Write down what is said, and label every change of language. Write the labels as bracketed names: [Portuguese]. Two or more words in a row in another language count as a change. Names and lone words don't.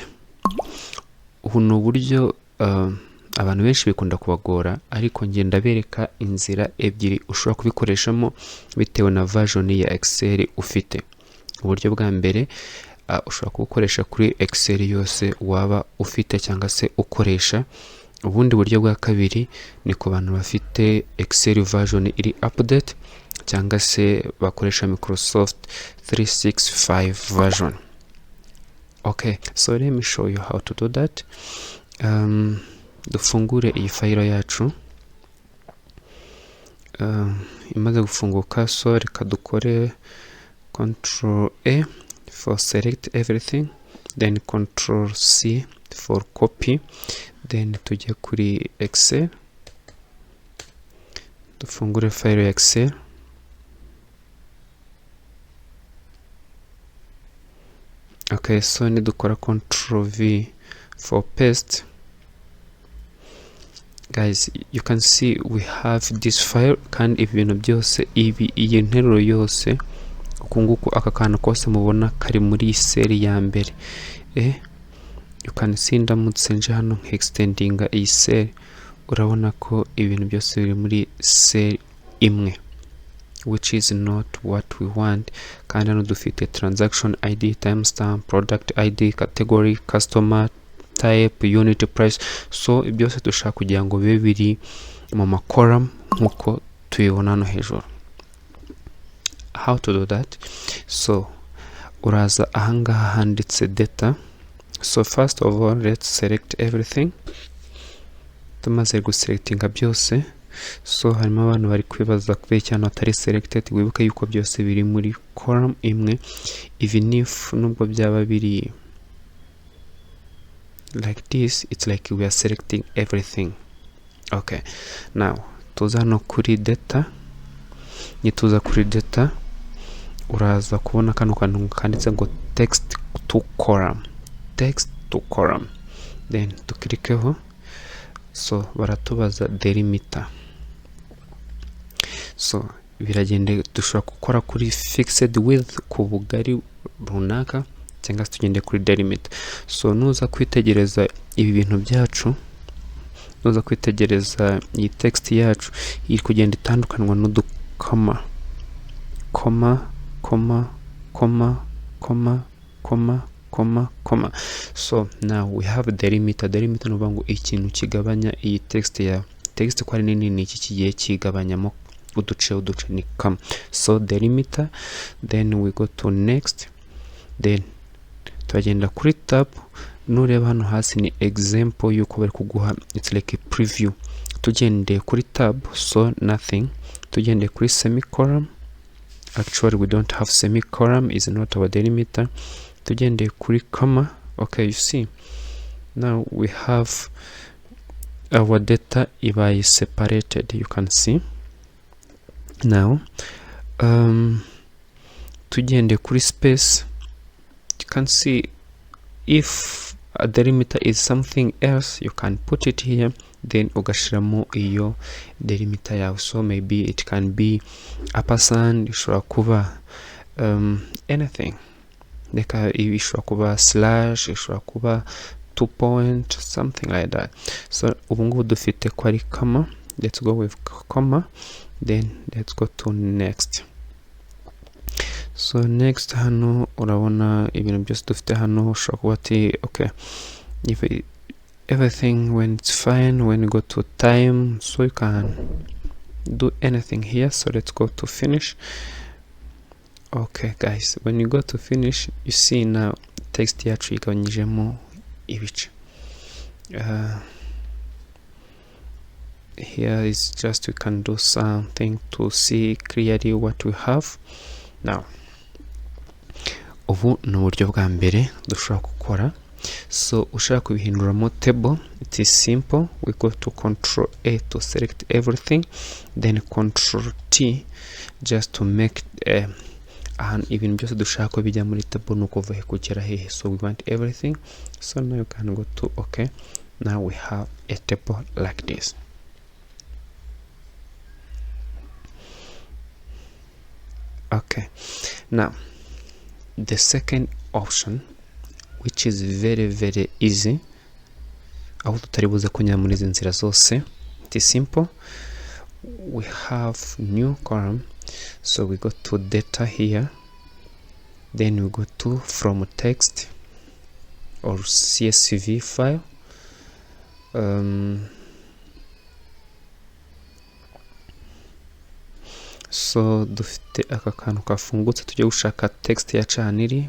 [Kinyarwanda] Ubu ni uburyo abantu benshi bikunda kubagora, ariko ngiye ndabereka inzira ebyiri ushobora kubikoreshamo bitewe na version ya Excel ufite. Uburyo bwa mbere ushobora kubukoresha kuri Excel yose waba ufite cyangwa se ukoresha. Ubundi buryo bwa kabiri ni ku bantu bafite Excel version iri update cyangwa se bakoresha Microsoft 365 version. [English] Okay, so let me show you how to do that. [Kinyarwanda] Dufungure iyi file yacu. Imaze gufunguka, so reka dukore Ctrl A [English] for select everything, then Ctrl C for copy, then [Kinyarwanda] tujye kuri Excel, dufungure file ya Excel. [English] Okay, so nidukora Ctrl V for paste. Guys, you can see we have this file, [Kinyarwanda] kandi ibintu byose iyi nteruro yose ukunguku aka kantu kose mubona kari muri seri ya mbere. [English] You can see [Kinyarwanda] ndamutse nje hano extendinga iyi seri, urabona ko ibintu byose biri muri seri imwe, [English] which is not what we want. [Kinyarwanda] Kandi hano dufite [English] transaction ID, timestamp, product ID, category, customer type, unit price. [Kinyarwanda] So byose dushaka kugira ngo bibe biri mu macolumn nkuko tuyibona hano hejuru. [English] How to do that? [Kinyarwanda] So uraza ahangaha handitse data. [English] So first of all, let's select everything. [Kinyarwanda] Tumaze guselectinga byose, so harimo abantu bari kwibaza kubera cyane atari selected. Wibuke yuko byose biri muri column imwe, [English] even if [Kinyarwanda] nubwo byaba biri [English] like this, it's like we are selecting everything. Okay, now [Kinyarwanda] tuza no kuri data. Nituza kuri data, uraza kubona kano kantu kanditse ngo [English] text to column, text to column, [Kinyarwanda] then tukirikeho. So baratubaza delimiter. So biragende dushobora gukora kuri [English] fixed width [Kinyarwanda] ku bugari runaka, cyangwa se tugende kuri delimiter. So nuza kwitegereza ibi bintu byacu, nuza kwitegereza iyi text yacu iri kugenda itandukanwa n'udukoma, koma koma koma koma koma koma koma. [English] So now we have delimiter. [Kinyarwanda] Delimiter no bango ikintu kigabanya iyi text ya text kwa nini ni iki kigiye kigabanyamo uduce ni comma. [English] So delimiter, then we go to next, then [Kinyarwanda] tugenda kuri tab. Nureba hano hasi ni example yuko bari kuguha, [English] it's like a preview. [Kinyarwanda] Tugende kuri tab, [English] so nothing. [Kinyarwanda] Tugende kuri semicolon. [English] Actually we don't have semicolon, is not our delimiter. [Kinyarwanda] Tugende kuri comma. [English] Okay, you see now we have our data is separated, you can see now. [Kinyarwanda] Tugende kuri space. [English] You can see if a delimiter is something else, you can put it here, then [Kinyarwanda] ugashiramo iyo delimiter yawe. [English] So maybe it can be a person, [Kinyarwanda] ishobora kuba anything. Leka ishobora kuba slash, ishobora kuba 2 point, [English] something like that. [Kinyarwanda] So ubu ngubu dufite ko ari comma. [English] Let's go with comma, then let's go to next. [Kinyarwanda] So next hano urabona ibintu byose dufite hano, ushobora kuba ati [English] okay, if everything when it's fine, when you go to time, so you can do anything here. So let's go to finish. Okay guys, when you go to finish, you see now [Kinyarwanda] text yacu igabanyijemo ibice. [English] Here is just we can do something to see clearly what we have. [Kinyarwanda] Now ubu ni uburyo bwa mbere dushobora gukora. So ushaka kubihinduramo table, [English] it is simple. We go to Control A to select everything, then Control T just to make [Kinyarwanda] ibintu byose dushaka ko bijya muri table nukuva he kugera hehe. [English] So we want everything. So now you can go to okay. Now we have a table like this. Okay, now the second option, which is very easy, [Kinyarwanda] aho tutari buze kunyura muri izi nzira zose, [English] it is simple. We have new column, so we go to data here, then we go to from text or CSV file. [Kinyarwanda] So dufite aka kantu kafungutse tujye gushaka text ya chaniri.